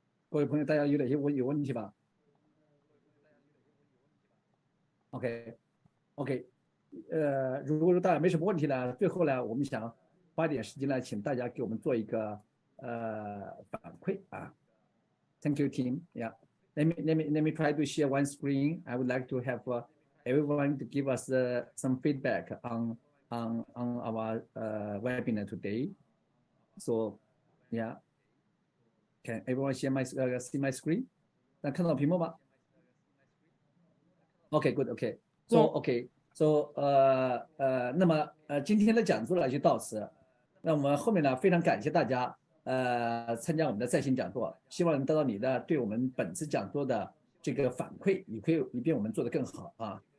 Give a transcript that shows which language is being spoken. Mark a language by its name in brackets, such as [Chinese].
[Chinese] 各位朋友，大家有哪些有问题吧 ？OK， 如果说大家没什么问题呢，最后呢，我们想花点时间呢，请大家给我们做一个反馈啊。 [English] Thank you, Tim. Yeah. Let me try to share one screen. I would like to have everyone to give us some feedback on our webinar today. So, yeah. Can everyone share my see my screen? [Chinese] 那看到屏幕吗 ？ [English] Okay, good. Okay. So, okay. [Chinese] So, 那么今天的讲座呢就到此。那我们后面呢非常感谢大家参加我们的在线讲座，希望能得到你的对我们本次讲座的这个反馈，以便我们做得更好啊。